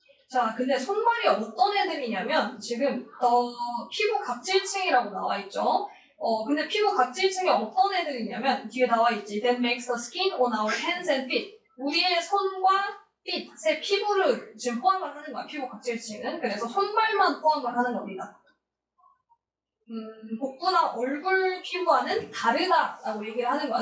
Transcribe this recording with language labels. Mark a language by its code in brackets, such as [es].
[ko] 자, 근데 손발이 어떤 애들이냐면 지금 피부 각질층이라고 나와 있죠. 근데 피부 각질층이 어떤 애들이냐면 뒤에 나와 있지. [en] That makes the skin on our hands and feet. [ko] 우리의 손과 feet의 피부를 지금 포함을 하는 거야. 피부 각질층은. 그래서 손발만 포함을 하는 겁니다. 복부나 얼굴 피부와는 다르다라고 얘기를 하는 거야.